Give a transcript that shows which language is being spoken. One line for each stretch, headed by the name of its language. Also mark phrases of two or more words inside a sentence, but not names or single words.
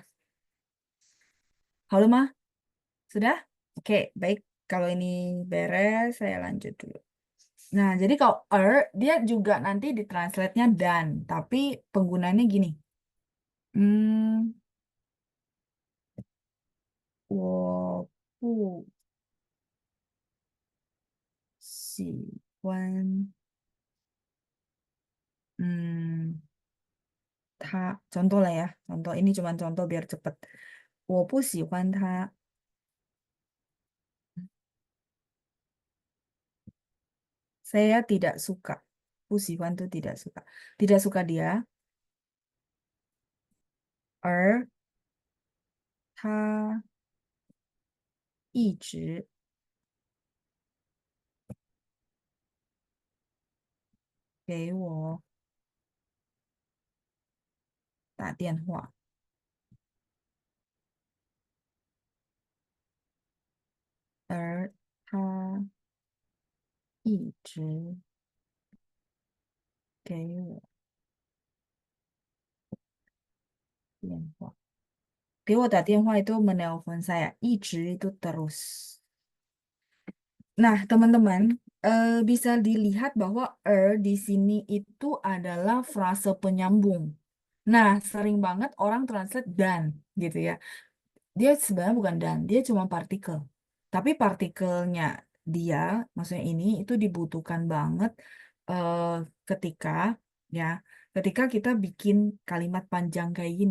Indonesian: Halo mah, sudah? Oke, baik. Kalau ini beres, saya lanjut dulu. Nah, jadi kalau dia juga nanti ditranslate-nya dan, tapi penggunaannya gini. Hmm,
Chinese: 我不喜欢，嗯，他
Indonesian: contoh lah ya, contoh ini cuma contoh biar cepet.
Chinese: 我不喜欢他 ，
Indonesian: saya tidak suka.
Chinese: 不喜欢
Indonesian: tuh tidak suka. Tidak suka dia,
Chinese: 而他一直给我打电话，而他一直给我电话。给我打电话
Indonesian: itu menelpon saya, 一直 itu terus. Nah, teman-teman, bisa dilihat bahwa di sini itu adalah frase penyambung. Nah, sering banget orang translate dan gitu ya. Dia sebenarnya bukan dan, dia cuma partikel. Tapi partikelnya dia, maksudnya ini itu dibutuhkan banget eh, ketika ya, ketika kita bikin kalimat panjang kayak gini.